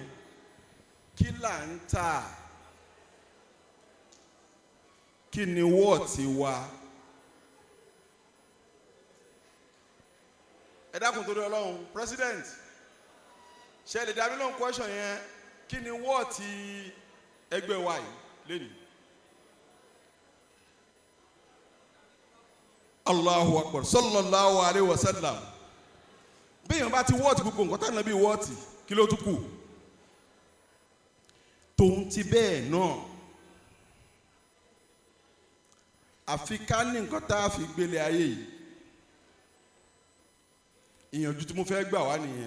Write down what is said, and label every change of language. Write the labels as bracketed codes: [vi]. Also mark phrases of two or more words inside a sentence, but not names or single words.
[yo] Kí là ń tà? Kí ni wọ́ọ̀tì wa? Ẹ dákun torí Ọlọ́run, president, ṣé lè dá mi lóhùn question yẹn? Kí ni wọ́ọ̀tì ẹgbẹ́ wa yìí lẹ́nu? [ar] الله أكبر صلى الله عليه وسلم. [yo] Bí èèyàn bá ti wọ́ọ̀tì gbogbo nǹkan tá nàbí wọ́ọ̀tì, kí ló tún kù? Tòun ti bẹ́ẹ̀ náà, àfi ká ní nǹkan tá a fi gbélé ayé yìí. Ìyànjú tí mo fẹ́ gbà wá nìyẹn.